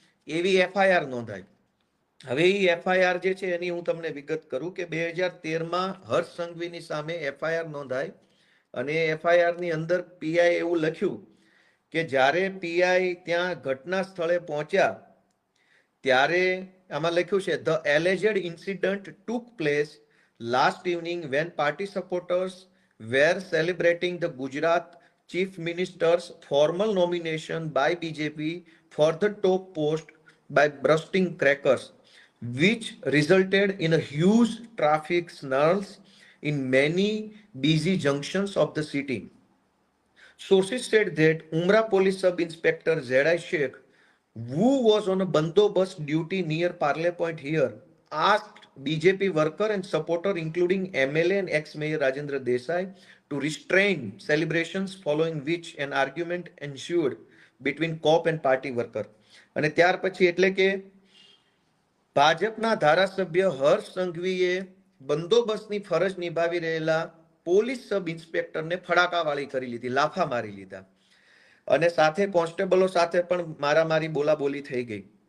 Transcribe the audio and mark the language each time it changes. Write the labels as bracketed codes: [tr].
[gu] એવી એફઆઈઆર નોંધાઈ. હવે એ એફઆઈઆર જે છે એની હું તમને વિગત કરું કે 2013માં હર્ષ સંઘવીની સામે એફઆઈઆર નોંધાઈ અને એફઆઈઆર ની અંદર પીઆઈ એવું લખ્યું કે જ્યારે પીઆઈ ત્યાં ઘટના સ્થળે પહોંચ્યા ત્યારે આમાં લખ્યું છે [en] The alleged incident took place last evening when party supporters were celebrating the Gujarat chief minister's formal nomination by BJP for the top post by bursting crackers, which resulted in a huge traffic snarls in many busy junctions of the city. Sources said that Umrah Police Sub Inspector Zedai Sheikh, who was on a bandobast duty near Parle Point here, asked BJP worker and supporter, including MLA and ex-mayor Rajendra Desai, to restrain celebrations, following which an argument ensued between cop and party worker. [gu] અને ત્યાર પછી એટલે કે ભાજપના ધારાસભ્ય હર્ષ સંઘવીએ બંદોબસ્તની ફરજ નિભાવી રહેલા પોલીસ સબ ઇન્સ્પેક્ટરને ફડાકાવાળી કરી લીધી, લાફા મારી લીધા અને સાથે કોન્સ્ટેબલો સાથે પણ મારામારી બોલાબોલી થઈ ગઈ.